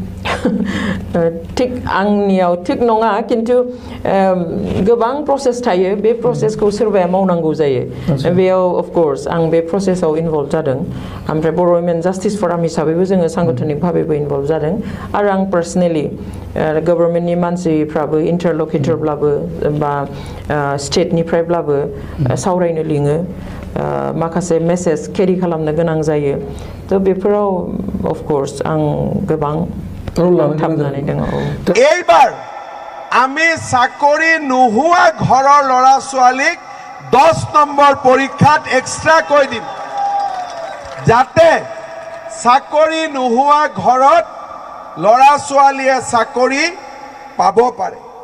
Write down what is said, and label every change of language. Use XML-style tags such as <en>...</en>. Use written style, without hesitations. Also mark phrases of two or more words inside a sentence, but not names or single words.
<brx>थिग आंनियाव थिग नङा किन्तु गोबां प्रसेस थायो बे प्रसेसखौ सोरबाया मावनांगौ जायो बेयाव अफकर्स आं बे प्रसेसआव इनभल्भ जादों ओमफ्राय बर' वुमेन जास्टिस फराम हिसाबैबो जोङो सांगठनिक भाबैबो इनभल्भ जादों आरो आं पार्सनेलि गभर्नमेन्टनि मानसिफ्राबो इन्टारलकिटरब्लाबो बा स्टेटनिफ्रायब्लाबो सावरायनो लिङो माखासे</brx> <en>message carry</en> <brx>खालामनो गोनां जायो थ' बेफोराव अफकर्स आं गोबां</brx> <as>এইবাৰ আমি চাকৰি নোহোৱা ঘৰৰ ল'ৰা ছোৱালীক 10 নম্বৰ পৰীক্ষাত এক্সট্ৰা কৈ দিম যাতে চাকৰি নোহোৱা ঘৰত ল'ৰা ছোৱালীয়ে চাকৰি পাব পাৰে</as>